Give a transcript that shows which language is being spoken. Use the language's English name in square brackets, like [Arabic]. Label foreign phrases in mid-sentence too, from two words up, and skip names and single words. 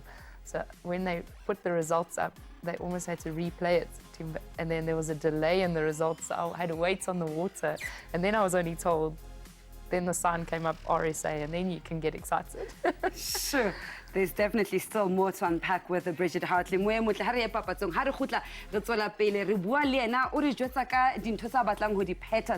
[English] So when they put the results up, they almost had to replay it. And then there was a delay in the results. So I had to wait on the water. And then I was only told, then the sign came up, RSA, and then you can get excited. Sure. There's definitely still more to unpack with Bridgitte Hartley. [Southern Sotho] Moe motle ha re ya papatsong ha re khutla re tswela pele re bua le ena o re jwetsa ka dintho tsa batlang ho di pheta.